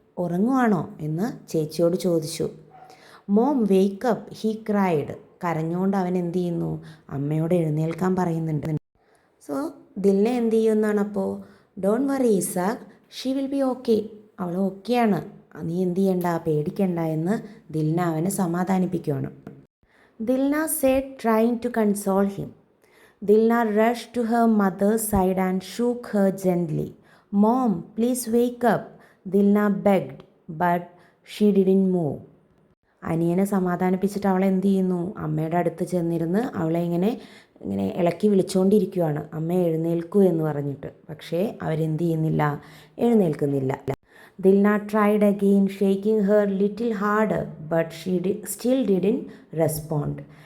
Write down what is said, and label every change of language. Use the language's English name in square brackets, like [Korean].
[Malayalam] ഉറങ്ങുവാണോ എന്ന് ചേച്ചിയോട് ചോദിച്ചു. [English] Mom wake up, he cried. [Malayalam] കരഞ്ഞുകൊണ്ട് അവൻ എന്ത് ചെയ്യുന്നു? അമ്മയോട് എഴുന്നേൽക്കാൻ പറയുന്നുണ്ട്. [English] so Dilna [Malayalam] എന്ത് ചെയ്യുമെന്നാണ് അപ്പോൾ? [English] Don't worry Isaac, she will be okay. [Malayalam] അവൾ ഓക്കെയാണ്, നീ എന്ത് ചെയ്യണ്ട, പേടിക്കണ്ട എന്ന് ദിൽന അവനെ സമാധാനിപ്പിക്കുകയാണ്. [English] Dilna said, trying to console him. Dilna rushed to her mother's side and shook her gently. Mom, please wake up, Dilna begged, but she didn't move. [Malayalam] അനിയനെ സമാധാനിപ്പിച്ചിട്ട് അവളെ എന്ത് ചെയ്യുന്നു? അമ്മയുടെ അടുത്ത് ചെന്നിരുന്ന് അവളെ ഇങ്ങനെ ഇളക്കി വിളിച്ചുകൊണ്ടിരിക്കുകയാണ്, അമ്മ എഴുന്നേൽക്കൂ എന്ന് പറഞ്ഞിട്ട്. പക്ഷേ അവരെന്ത് ചെയ്യുന്നില്ല? എഴുന്നേൽക്കുന്നില്ല. [English] Dilna tried again, shaking her little harder, but she still didn't respond.